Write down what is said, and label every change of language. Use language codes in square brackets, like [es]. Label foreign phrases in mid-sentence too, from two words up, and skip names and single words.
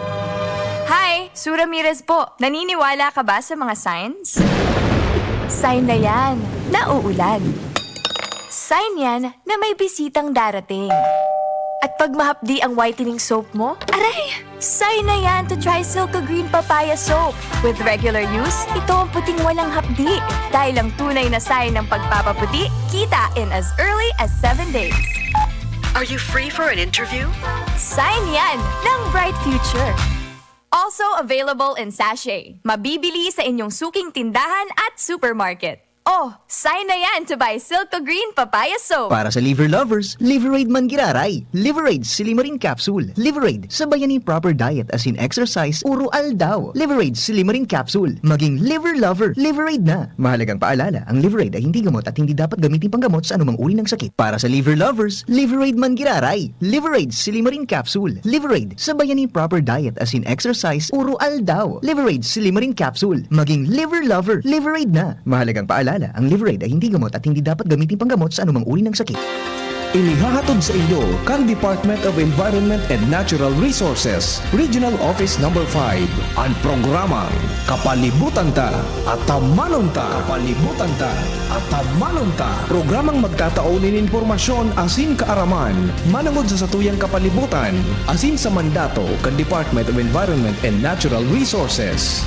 [tl] Hi! Sue Ramirez po. Naniniwala ka ba sa mga signs? Sign na yan, na uulan. Sign yan na may bisitang darating. At pag mahapdi ang whitening soap mo, aray! Sign na yan [en] to try [tl] Silka Green Papaya Soap. [en] With regular use, [tl] ito ang puting walang hapdi. Dahil ang tunay na sign ng pagpapaputi, kita [en] in as early as 7 days. Are you free for an interview? [tl] Sign yan ng [en] bright future. Also available in sachet. [tl] Mabibili sa inyong suking tindahan at supermarket. Oh, sign na yan [en] to buy [tl] Silka Green Papaya Soap. [bik] Para sa [en] liver lovers, [bik] Liverade man giraray. Liverade Silimarin Capsule. Liverade sa bayani [en] proper diet as in exercise, [bik] puro aldaw. Liverade Silimarin Capsule. [tl] Maging [en] liver lover, [tl] Liverade na. Mahalagang paalala, ang Liverade ay hindi gamot at hindi dapat gamitin panggamot sa anumang uri ng sakit. [bik] Para sa [en] liver lovers, [bik] Liverade man giraray. Liverade Silimarin Capsule. Liverade sa bayani [en] proper diet as in exercise, [bik] puro aldaw. Liverade Silimarin Capsule. [tl] Maging [en] liver lover, [tl] Liverade na. Mahalagang paalala, ang Liverade ay hindi gamot at hindi dapat gamitin panggamot sa anumang uri ng sakit. [bik] Inihahatod sa inyo kan Department of Environment and Natural Resources, Regional Office Number 5, ang programang Kapalibutan Ta at Tamanon Ta. Kapalibutan Ta at Tamanon Ta. Programang magtataonin informasyon asin kaaraman, manangod sa satuyang kapalibutan, asin sa mandato kan Department of Environment and Natural Resources.